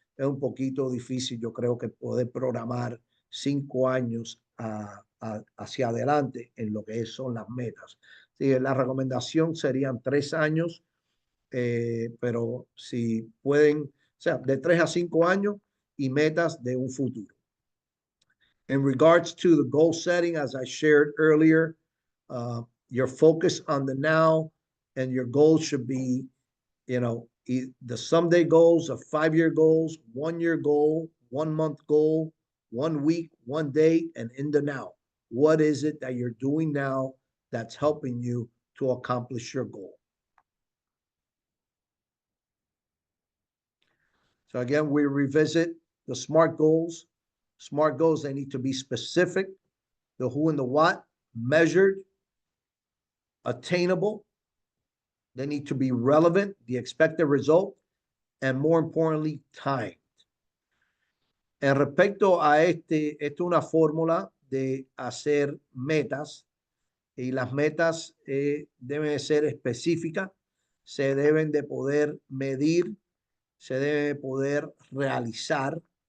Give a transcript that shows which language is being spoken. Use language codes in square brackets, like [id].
[es] Es un poquito difícil, yo creo, que poder programar 5 años hacia adelante en lo que son las metas. Sí, la recomendación serían 3 años, pero si pueden, o sea, de 3 a 5 años y metas de un futuro. [en] In regards to the goal setting, as I shared earlier, your focus on the now, and your goals should be, the someday goals, of 5-year goals, 1-year goal, 1-month goal, 1 week, 1 day, and in the now. What is it that you're doing now that's helping you to accomplish your goal? So again, we revisit the SMART goals. SMART goals, they need to be specific, the who and the what, measured, attainable. They need to be relevant, the expected result, and more importantly, timed. [es] En respecto a esto es una fórmula de hacer metas, y las metas deben ser específicas, se deben de poder medir, se debe poder realizar,